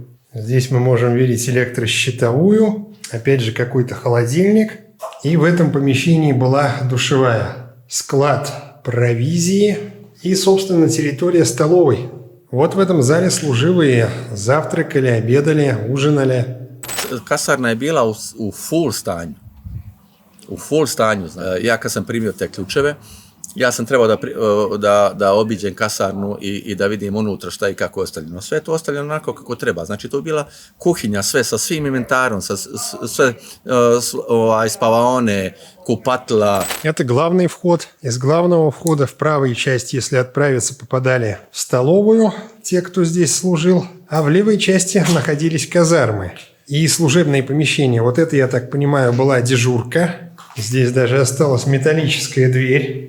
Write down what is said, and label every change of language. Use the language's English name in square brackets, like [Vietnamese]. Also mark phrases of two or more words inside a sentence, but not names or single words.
[Russian] Здесь мы можем видеть электрощитовую. Опять же, какой-то холодильник. И в этом помещении была душевая. Склад провизии и, собственно, территория столовой. Вот в этом зале служивые завтракали, обедали, ужинали. [Serbian] Kasarna je bila u full stanju. U full stanju. Ja kad sam primio te ključeve, ja sam trebao da obiđem kasarnu i da vidim unutra šta i kako je ostavljeno. Sve je to ostavljeno onako kako treba. Znači to je bila kuhinja, sve sa svim inventarom, sve spavaone, купатла. [Russian] Это главный вход. Из главного входа в правой части, если отправиться, попадали в столовую, те, кто здесь служил, а в левой части находились казармы и служебные помещения. Вот это, я так понимаю, была дежурка. Здесь даже осталась металлическая дверь.